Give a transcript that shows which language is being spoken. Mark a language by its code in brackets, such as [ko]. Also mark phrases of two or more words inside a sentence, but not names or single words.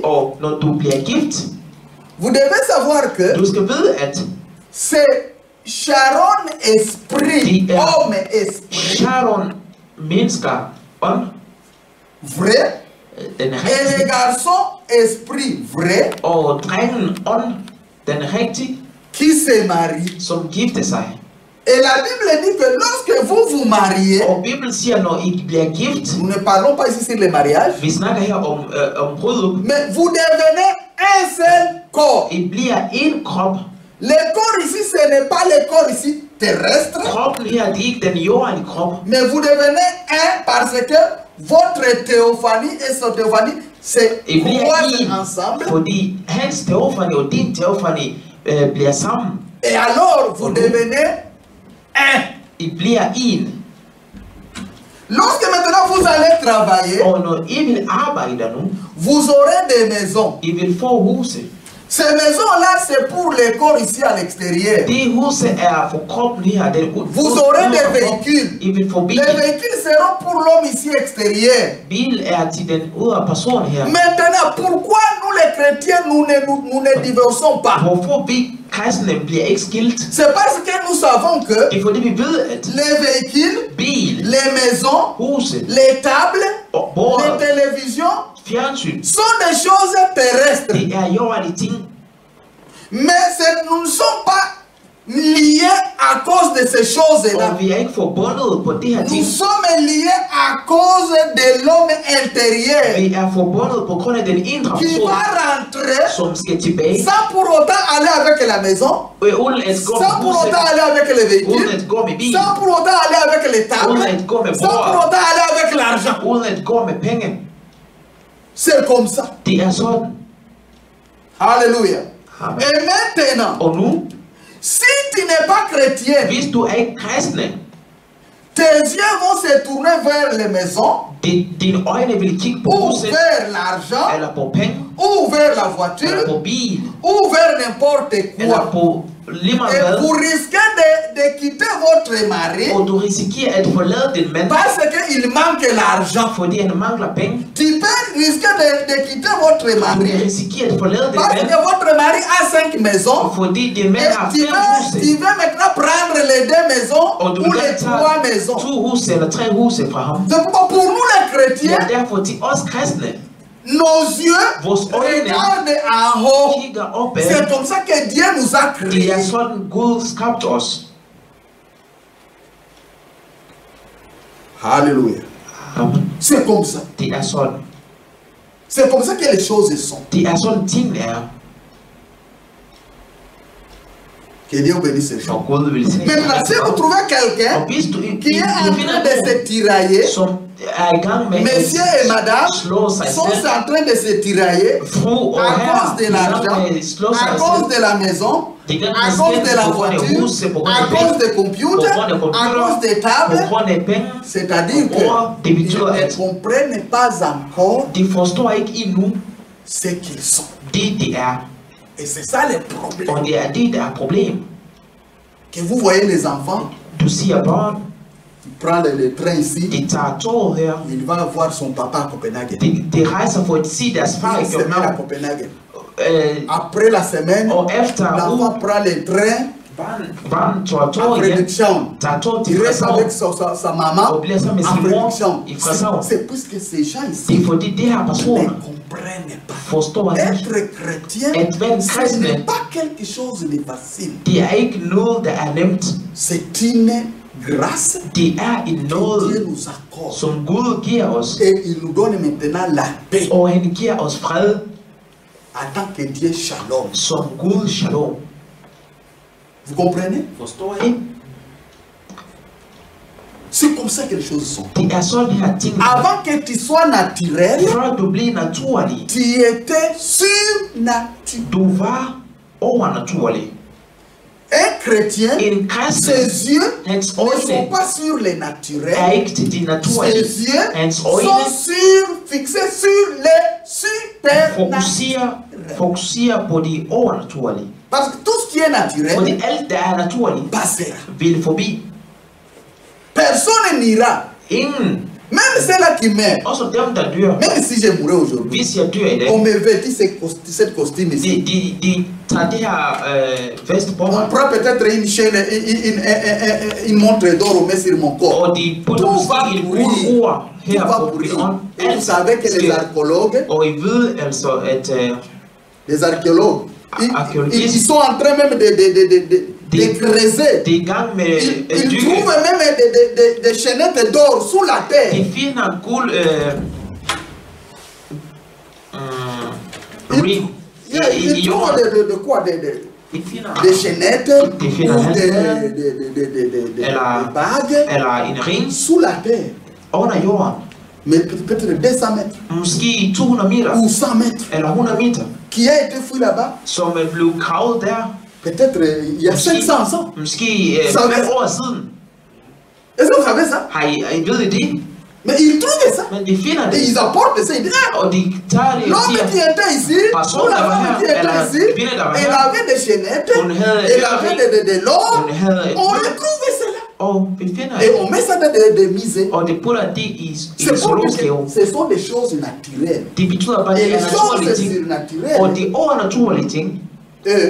[da] Og når du bliver gift, [fr] vous devez savoir que [da] du skal vide, at [fr] c'est Sharon esprit, Yeah. homme esprit, [da] Sharon mennesker ånd, [fr] vrai, [da] den [fr] et le [da] rigtige, [fr] garçon esprit, vrai, [da] og drengen ånd, den rigtige, [fr] qui se marie. [da] som gifter sig. [fr] Et la Bible dit que lorsque vous vous mariez, [da] Og Bibelen siger, når I bliver gift, [fr] nous ne parlons pas ici sur le mariage, [da] vi snakker her om bryllup, [fr] mais vous devenez un seul corps. [da] I bliver en krop. [fr] Le corps ici, ce n'est pas le corps ici terrestre, [da] Kroppen her, det er ikke den jordelige krop, [fr] mais vous devenez un parce que votre théophanie et son théophanie se [da] I bliver [fr] croisent [da] en, [fr] ensemble. [da] fordi hans teofani og din teofani bliver sammen. [fr] Et alors, vous devenez un. [da] I bliver en. [fr] Lorsque maintenant vous allez travailler, [da] Og når I vil arbejde nu, [fr] vous aurez des maisons. [da] I vil få huse. [fr] Ces maisons-là, c'est pour les corps ici à l'extérieur. [da] Det huse er for kroppen her. Den [fr] Vous aurez des véhicules. [da] I vil få bil. [fr] Les véhicules seront pour l'homme ici extérieur. [da] Bil er til den ydre person her. [fr] Maintenant, pourquoi nous les chrétiens, nous ne divorçons pas? [da] Hvorfor vi kristne bliver ikke skilt? [fr] C'est parce que nous savons que [da] Det er fordi vi ved, at [fr] les véhicules, [da] bil, [fr] les maisons, [da] huse [fr] les tables, [da] og bord, [fr] les télévisions [da] fjernsyn, [fr] sont des choses terrestres. [da] det er jordelige ting. [fr] Mais nous ne sommes pas liés à cause de ces choses-là. [da] Og vi er ikke forbundet på det her ting. [fr] Nous sommes liés à cause de l'homme intérieur [da] Vi er forbundet på grund af den indre [fr] qui [da] person, [fr] va rentrer [da] som skal tilbage. [fr] sans pour autant aller avec la maison, [da] Uden at gå [fr] sans [da] med [fr] pour [da] huset, [fr] autant aller avec les [da] uden [fr] véhicules, [da] at gå med bil, [fr] sans pour autant aller avec les tables, [da] uden at gå med [fr] sans pour [da] bord, [fr] autant aller avec l'argent. [da] uden at gå med penge. [fr] C'est comme ça. [da] Det er sådan. [fr] Alléluia. [da] Amen. [fr] Et maintenant, [da] Og nu, [fr] si tu n'es pas chrétien, [da] hvis du er ikke kristne, [fr] tes yeux vont se tourner vers les maisons, [da] dine øjne vil kigge på [fr] ou [da] huset, [fr] vers l'argent, [da] eller på penge, [fr] ou vers la [da] eller [fr] voiture, [da] på bil, [fr] ou vers n'importe [da] eller [fr] quoi. [da] på lige meget [fr] Et [da] hvad. [fr] vous risquez de quitter votre mari [da] Og du risikerer at forlade din mand, [fr] parce qu'il manque l'argent. [da] fordi han mangler penge. [fr] Tu peux risquer de quitter votre [da] Du [fr] mari [da] risikerer at forlade din [fr] parce [da] mand, [fr] que votre mari a 5 maisons. [da] fordi din mand [fr] Et [da] har [fr] tu 5 veux [da] huse. [fr] maintenant prendre les 2 maisons [da] Og du [fr] ou [da] vil [fr] les [da] gerne [fr] 3 [da] tage [fr] maisons. [da] 2 huse eller 3 huse fra ham. [fr] Donc pour nous les chrétiens, [da] Men derfor til os kristne, [fr] nos yeux [da] vores øjne [fr] regardent en haut. [da] kigger opad. [fr] C'est comme ça que Dieu nous a [da] Det [fr] créés. [da] er sådan Gud skabte os. [fr] Alléluia. [da] Amen. [fr] C'est comme ça. [da] Det er sådan. [fr] C'est comme ça que les choses sont. [da] Det er sådan tingene er. [fr] Que Dieu bénisse les gens. [da] Og Gud vil se. [fr] Maintenant, si vous trouvez quelqu'un [da] Og hvis du [fr] qui est en train de se tirailler, [da] som er i gang med [fr] monsieur et madame [da] slå sig [fr] sont [da] selv, [fr] en train de se tirailler [da] fru og [fr] à [da] herre, [fr] cause de [da] i gang [fr] l'argent, [da] med at slå [fr] à [da] sig [fr] cause [da] selv. [fr] de la maison, [da] Det er [fr] à cause de la voiture, à cause des computers, à cause des [da] på [fr] tables. [da] grund af penge. [fr] C'est-à-dire que [da] Det betyder, [fr] ils ne [da] at [fr] comprennent pas encore [da] de forstår ikke endnu [fr] ce qu'ils sont. [da] det, de er. [fr] Et c'est ça le problème. [da] Og det er det, der er problem. [fr] Que vous voyez les enfants, [da] Du siger børn, [fr] ils prennent le train ici, [da] de tager toget her. [fr] il va voir son papa à Copenhague. [da] De rejser for at se deres far i [fr] Une semaine à [da] København. [fr] Copenhague. Après la semaine, [da] Og efter [fr] l'enfant prend le train [da] barn tager [fr] à [da] toget igen, [fr] Frederikshavn. [da] tager toget til [fr] Il reste [da] Frederikshavn. [fr] avec sa maman [da] Og bliver så med [fr] à [da] sin mor [fr] Frederikshavn. [da] i Frederikshavn. [fr] C'est puisque ces gens [da] Det [fr] ici [da] er fordi de her [fr] ne [da] personer [fr] comprennent pas. [da] forstår ikke. [fr] Être chrétien, [da] At være en [fr] ce [da] kristne, [fr] n'est pas quelque chose de facile. [da] det er ikke noget, der er nemt. [fr] C'est une grâce [da] Det er en [fr] que Dieu [da] noget, [fr] nous accorde. [da] som Gud giver os. [fr] Et il nous donne maintenant la paix. [da] Og han giver os fred [fr] En tant que Dieu shalom. [da] som Gud shalom. [fr] Vous comprenez? [da] Forstår I? [fr] C'est comme ça que les choses sont. [da] Det er sådan her ting. [fr] Avant que tu sois naturel, [da] Før du blev naturlig, [fr] tu étais surnaturel. [da] du var overnaturlig. [fr] Un chrétien, [da] En kristen, [fr] ses yeux [da] hans [fr] ne sont [da] øjne [fr] pas sur les [da] er [fr] naturels. [da] ikke til de naturlige. [fr] Ses yeux [da] Hans øjne [fr] sont fixés sur les supernaturels. [da] fokuserer på de overnaturlige. [fr] Parce que tout ce qui est naturel [da] Fordi alt, der er naturligt, [fr] passera. [da] vil forbi. [fr] Personne n'ira. [da] Ingen, [fr] Même ceux-là qui meurent. [da] også dem, der dør. [fr] Même si je mourais aujourd'hui, [da] Hvis jeg dør i dag, [fr] on me vêtit cette costume ici. [da] de tager det her vest på [fr] On [da] mig, [fr] prend peut-être une chaîne, une montre d'or, on met sur mon corps. [da] og de putter [fr] Tout [da] måske [fr] va [da] et [fr] pourrir. [da] ord [fr] Tout [da] her [fr] va [da] på [fr] pourrir. [da] min ånd. [fr] Et vous [da] Alt [fr] savez que les [da] sker. [fr] archéologues, [da] Og I ved altså, at [fr] les archéologues, [da] Archéologistes. [fr] ils sont en train même de creuser. [da] de er i gang med [fr] Ils [da] dykke. [fr] trouvent même des chaînettes d'or sous la terre. [da] De finder guld ring i [fr] Ils trouvent [da] jorden. [fr] de quoi? [da] De finder [fr] Des chaînettes Des ou [da] finder [fr] des [da] eller, [fr] bagues [da] eller en ring [fr] sous la terre. [da] under jorden. [fr] Mais peut-être 200 mètres [da] Måske 200 meter [fr] ou 100 mètres. [da] eller 100 meter, [fr] Qui a été fouillé là-bas? [da] som er blevet gravet der. [fr] Peut-être il y a 500 ans. [da] Måske Så 5 hvad? år siden. [fr] Est-ce que vous savez ça? [da] Har I ved I det? [fr] Mais ils trouvent ça. [da] Men de finder [fr] Et [da] det. [fr] ils apportent ça. Ils disent, ah, [da] Og de tager det og [fr] l'homme [da] siger, [fr] qui était ici, [da] Personne [fr] ou la [da] der var [fr] femme [da] her, [fr] qui était [da] eller [fr] ici, [da] kvinde, der var [fr] elle [da] her. [fr] avait des chaînettes, [da] Hun havde [fr] elle avait de l'or. [da] Hun havde et [fr] On [da] mønt. [fr] retrouve cela. [da] Og vi finder [fr] Et [da] det. [fr] on met ça dans des musées. [da] Og det putter det i [fr] C'est pour [da] zoologisk have. [fr] que ce sont des choses naturelles. [da] Det betyder bare, at [fr] Et [da] det [fr] les [da] er naturlige [fr] choses [da] ting. [fr] surnaturelles, [da] Og de overnaturlige ting, [fr] eux,